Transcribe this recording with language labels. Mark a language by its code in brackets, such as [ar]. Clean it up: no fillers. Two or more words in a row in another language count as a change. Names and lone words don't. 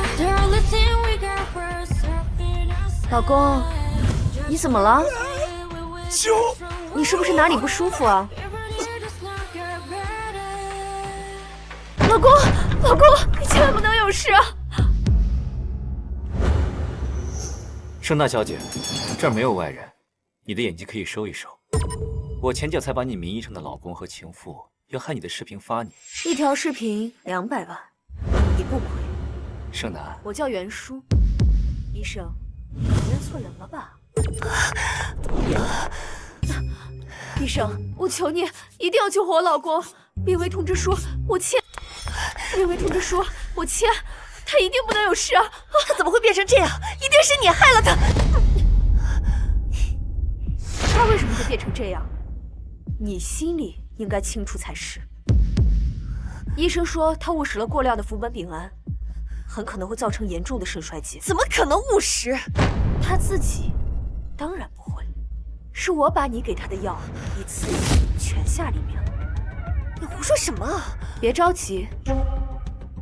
[en] The only thing we got was happiness. [zh] 老公，你怎麼了？舅，你是不是哪裡不舒服啊？老公，老公，你千萬不能有事啊！盛大小姐，這兒沒有外人，你的演技可以收一收。我前腳才把你名義上的老公和情婦要害你的視頻發你，一條視頻200萬，你不虧。盛南，我叫袁叔。醫生，你認錯人了吧？醫生，我求你一定要救活我老公！病危通知書我簽，病危通知書我簽，他一定不能有事啊！他怎麼會變成這樣？一定是你害了他！他為什麼會變成這樣？你心裡應該清楚才是。醫生說他誤食了過量的福本丙胺，很可能會造成嚴重的腎衰竭。怎麼可能誤食？他自己當然不會，是我把你給他的藥一次全下裡面了。你胡說什麼？